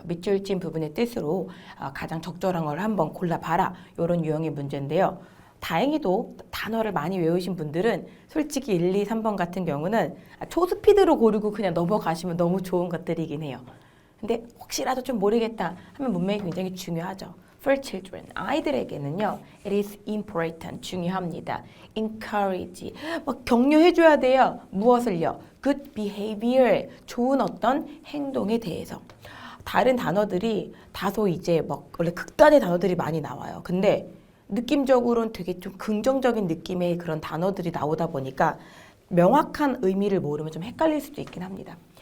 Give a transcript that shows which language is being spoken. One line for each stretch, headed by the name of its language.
Korean: 밑줄 친 부분의 뜻으로 가장 적절한 걸 한번 골라봐라. 이런 유형의 문제인데요. 다행히도 단어를 많이 외우신 분들은 솔직히 1, 2, 3번 같은 경우는 초스피드로 고르고 그냥 넘어가시면 너무 좋은 것들이긴 해요. 근데 혹시라도 좀 모르겠다 하면 문맥이 굉장히 중요하죠.
English: For children,
Korean: 아이들에게는요,
English: it is important,
Korean: 중요합니다. encourage, 막 격려해줘야 돼요. 무엇을요?
English: good behavior,
Korean: 좋은 어떤 행동에 대해서. 다른 단어들이 다소 이제 막 원래 극단의 단어들이 많이 나와요. 근데 느낌적으로는 되게 좀 긍정적인 느낌의 그런 단어들이 나오다 보니까 명확한 의미를 모르면 좀 헷갈릴 수도 있긴 합니다.